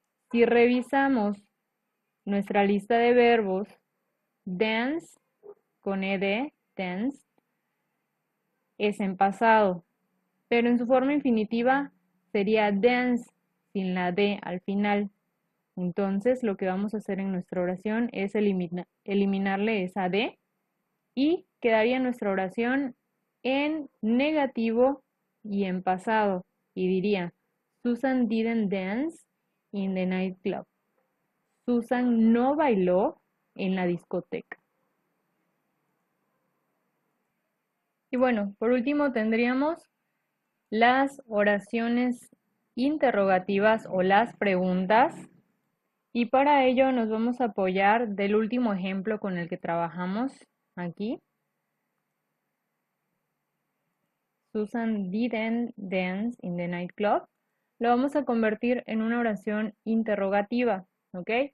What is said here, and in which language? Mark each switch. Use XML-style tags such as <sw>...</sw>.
<es>Si revisamos nuestra lista de verbos, dance con ed, dance, es en pasado, pero en su forma infinitiva sería dance sin la d al final. Entonces lo que vamos a hacer en nuestra oración es eliminarle esa d y quedaría nuestra oración en negativo y en pasado. Y diría,</es> <en>Susan didn't dance in the nightclub.</en> <es>Susan no bailó en la discoteca. Y bueno, por último tendríamos las oraciones interrogativas o las preguntas. Y para ello nos vamos a apoyar del último ejemplo con el que trabajamos aquí.</es> <en>Susan didn't dance in the nightclub.</en> <es>Lo vamos a convertir en una oración interrogativa, ¿ok?</es>